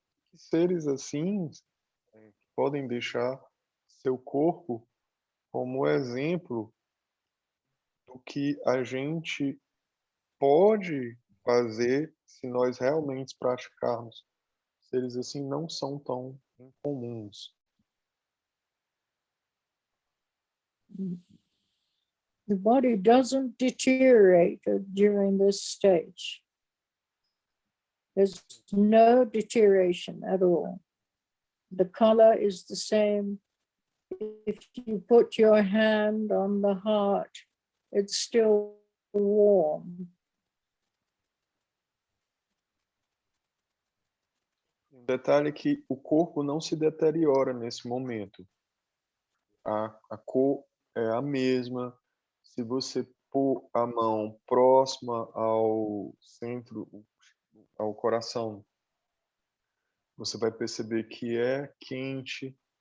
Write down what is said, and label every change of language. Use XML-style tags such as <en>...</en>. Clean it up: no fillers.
<pt>Que seres assim podem deixar seu corpo como exemplo do que a gente pode fazer se nós realmente praticarmos. Seres assim não são tão incomuns.</pt> <en>The body doesn't deteriorate during this stage. There's no deterioration at all. The color is the same. If you put your hand on the heart, it's still warm.</en> <pt>Um detalhe é que o corpo não se deteriora nesse momento. A cor é a mesma. Se você pôr a mão próxima ao centro, ao coração, você vai perceber que é quente.</pt>